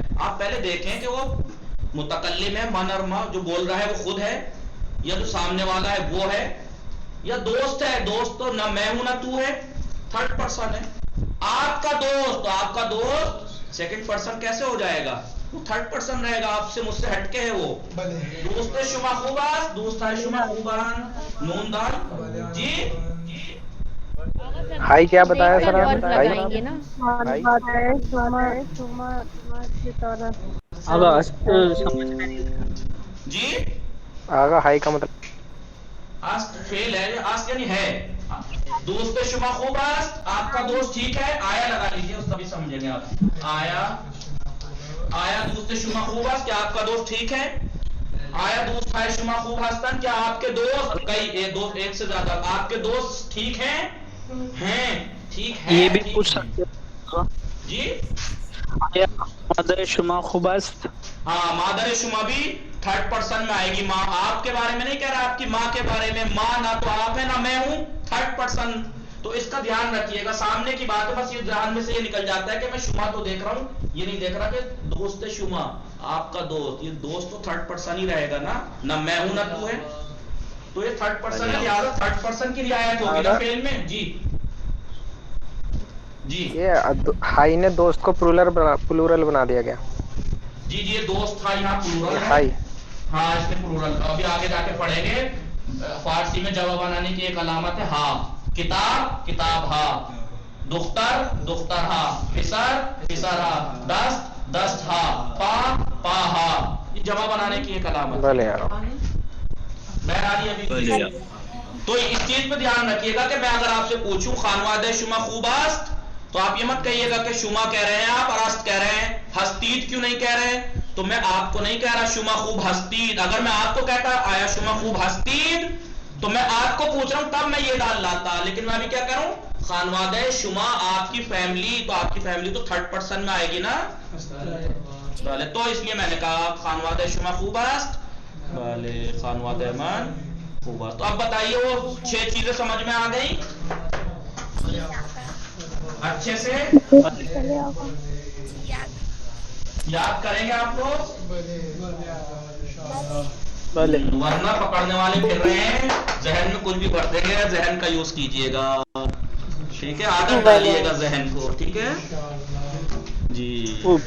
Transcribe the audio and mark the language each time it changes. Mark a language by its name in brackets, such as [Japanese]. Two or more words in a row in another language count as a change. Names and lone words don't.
[Urdu] آپ پہلے دیکھیں کہ وہ متکلم ہے, من اور ما جو بول رہا ہے وہ خود ہے, یا جو سامنے والا ہے وہ ہے, یا دوست ہے. دوست تو نہ میں ہوں نہ تو ہے, [English] third person [Urdu] ہے. آپ کا دوست [English] second person [Urdu] کیسے ہو جائے گا؟ وہ [English] third person [Urdu] رہے گا, آپ سے مجھ سے ہٹ کے ہے وہ. [Persian] دوست شما خوباست, دوست ہے شما خوبان, [Urdu] نون دال. جی ہائی کیا بتایا سر آپ؟ لگائیں گے نا. آگا سمجھ میں جی آگا ہائی کا مطلب آسک فیل ہے, آسک یعنی ہے. [Persian] دوست شما خوباست, [Urdu] آپ کا دوست ٹھیک ہے, آیا لگا لیجیے, اس تبھی سمجھیں گے آپ. [Persian] آیا دوست شما خوباست, [Urdu] کیا آپ کا دوست ٹھیک ہے. [Persian] آیا دوست ہے شما خوب ہستن, [Urdu] کیا آپ کے دوست, کئی دوست ایک سے زیادہ, آپ کے دوست ٹھیک ہیں, ٹھیک ہے. یہ بھی پوچھ سکتے ہو جی [Persian] مادر شما خوب است. [Urdu] ہاں, [Persian] مادر شما [Urdu] بھی [English] third person [Urdu] میں آئے گی. ماں آپ کے بارے میں نہیں کہہ رہا, آپ کی ماں کے بارے میں. ماں نہ تو آپ ہے نہ میں ہوں, [English] third person. [Urdu] تو اس کا دھیان رکھیے گا, سامنے کی بات ہے, بس یہ دھیان میں سے یہ نکل جاتا ہے کہ میں شما تو دیکھ رہا ہوں, یہ نہیں دیکھ رہا کہ [Persian] دوست شما, [Urdu] آپ کا دوست. یہ دوست تو [English] third person [Urdu] ہی رہے گا نا, نہ میں ہوں نہ تو ہے, تو یہ [English] third person [Urdu] ہے, لہٰذا [English] third person [Urdu] کی رعایت ہوگی نا فعل میں. جی جی یہ ہائی نے دوست کو [English] plural [Urdu] بنا دیا گیا. جی یہ دوست تھا, یہاں [English] plural [Urdu] ہے. ہائی ہاں اس میں [English] plural, [Urdu] ابھی آگے جا کے پڑھیں گے. فارسی میں جواب بنانے کی ایک علامت ہے ہاں. [Persian] کتاب کتاب ہا, دختر دختر ہا, پسر پسر ہا, دست دست ہا, پا پا ہا. [Urdu] یہ جمع بنانے کی ایک علامت بھلے یار. بہرحال ابھی تو اس چیز پہ دھیان رکھیے گا کہ میں اگر آپ سے پوچھوں [Persian] خانوادہ شما خوباست, [Urdu] تو آپ یہ مت کہیے گا کہ شما کہہ رہے ہیں آپ اور است کہہ رہے ہیں, ہستید کیوں نہیں کہہ رہے. تو میں آپ کو نہیں کہہ رہا [Persian] شما خوب ہستید. [Urdu] اگر میں آپ کو کہتا [Persian] آیا شما خوب ہستید, [Urdu] تو میں آپ کو پوچھ رہا ہوں, تب میں یہ ڈال لاتا. لیکن میں ابھی کیا کروں, [Persian] خانوادہ شما [Urdu] آپ کی فیملی, تو آپ کی فیملی تو [English] third person [Urdu] میں آئے گی نا. تو اس لیے میں نے کہا [Persian] خانوادہ شما خوباست, خانوادہ من خوباست. [Urdu] تو اب بتائیے وہ 6 چیزیں سمجھ میں آ گئی اچھے سے یاد کریں گے آپ لوگ, ورنہ پکڑنے والے پھر رہے ہیں, ذہن میں کچھ بھی پڑھ دیں گے, ذہن کا یوز کیجئے گا, ٹھیک ہے, عادت ڈالیے گا ذہن کو, ٹھیک ہے جی.